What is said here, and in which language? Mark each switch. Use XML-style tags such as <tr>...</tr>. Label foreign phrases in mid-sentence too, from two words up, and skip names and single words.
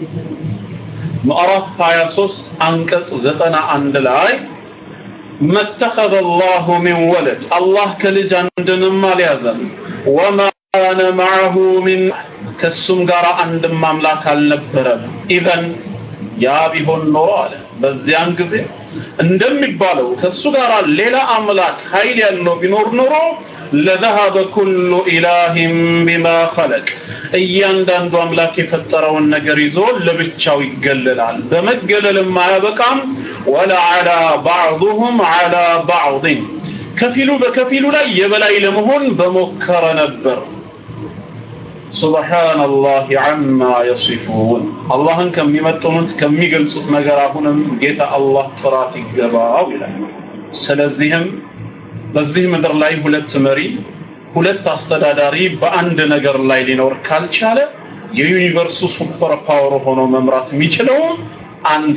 <am>ምዕራፍ 23 አንቀጽ 91 ላይ</am> <ar>ما اتخذ الله من ولد</ar> <am>አላህ ከልጅ አንድንም አልያዘም</am> <ar>وما كان معه</ar> <am>ሚን ከሱም ጋር አንድም አምላክ አልነበረም። ኢዘን ያ ቢሆን ኖሮ አለ በዚያን ጊዜ እንደሚባለው ከሱ ጋር ሌላ አምላክ ኃይል ያለው ቢኖር ኖሮ</am> <ar>لذهب كل إله بما خلق</ar> <am>እያንዳንዱ አምላክ የፈጠረውን ነገር ይዞ ለብቻው ይገለላል። በመገለልም ማያበቃም</am> <ar>ولعلا بعضهم على بعض</ar> <am>ከፊሉ በከፊሉ ላይ የበላይ ለመሆን በመከረ ነበር።</am> <ar>سبحان الله عما يصفون</ar> <am>አላህን ከሚመጥኑት ከሚገልጹት ነገር አሁንም ጌታ አላህ ጥራት ይገባው ይላል። ስለዚህም በዚህ ምድር ላይ ሁለት መሪ ሁለት አስተዳዳሪ በአንድ ነገር ላይ ሊኖር ካልቻለ የዩኒቨርሱ</am> <en>super power</en> <am>ሆኖ መምራት የሚችለው አንድ</am>